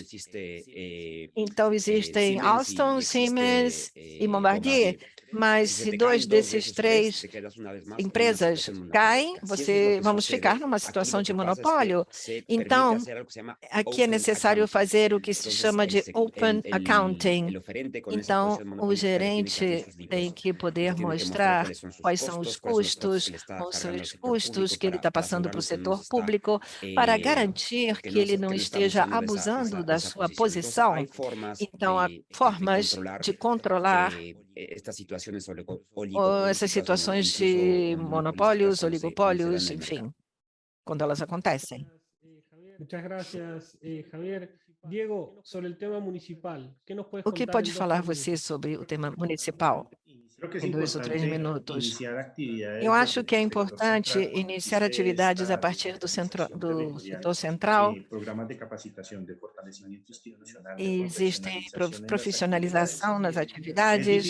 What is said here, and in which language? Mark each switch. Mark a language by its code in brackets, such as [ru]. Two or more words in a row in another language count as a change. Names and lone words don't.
[pt] Então, existem Alstom, Siemens e Bombardier, mas se 2 desses 3 empresas caem, vamos ficar numa situação de monopólio. Então, aqui é necessário fazer o que se chama de [en] open accounting. [pt] Então, o gerente tem que poder mostrar quais são os custos que ele está passando para o setor público, para garantir que ele não esteja abusando da sua posição. Então, há formas de controlar essas situações de monopólios, oligopólios, enfim, quando elas acontecem. [es] Muchas gracias, Javier. [pt] Diego, sobre o tema municipal, o que pode falar você sobre o tema municipal? Em 2 ou 3 minutos. Eu acho que é importante iniciar atividades a partir do setor central. Existem profissionalização nas atividades.